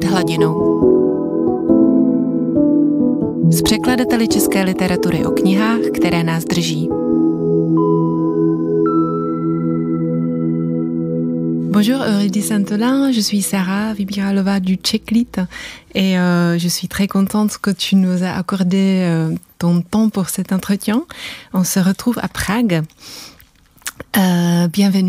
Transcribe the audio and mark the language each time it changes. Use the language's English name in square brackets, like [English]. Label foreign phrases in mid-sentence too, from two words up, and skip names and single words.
[Czech] rodinou. S překladateli české literatury o knihách, které nás drží. [French] Bonjour Eurydice Santolin, je suis Sarah Vybíralova du Czechlit et je suis très contente que tu nous as accordé ton temps pour cet entretien. On se retrouve à Prague. Bienvenue.